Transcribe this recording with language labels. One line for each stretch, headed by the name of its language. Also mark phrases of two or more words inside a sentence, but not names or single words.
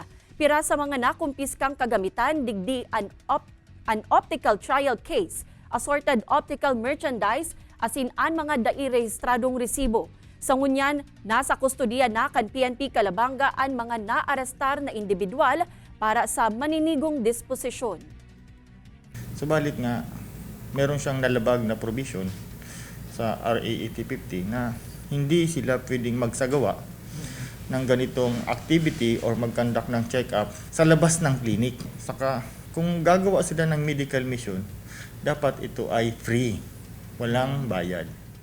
Bikol: Pira sa mga nakumpiskang kagamitan digdi an
English: optical trial case, assorted optical merchandise
Bikol: asin an mga dairehistradong resibo. Sa ngunyan, nasa kustodiya na kan PNP Calabanga ang mga naarestar na individual para sa maninigong disposisyon.
Filipino: Subalit nga, meron siyang nalabag na provision sa RA 8050 na hindi sila pwedeng magsagawa ng ganitong activity or mag-conduct ng check-up sa labas ng clinic. Saka kung gagawa sila ng
English: medical mission,
Filipino: dapat ito ay free, walang bayad.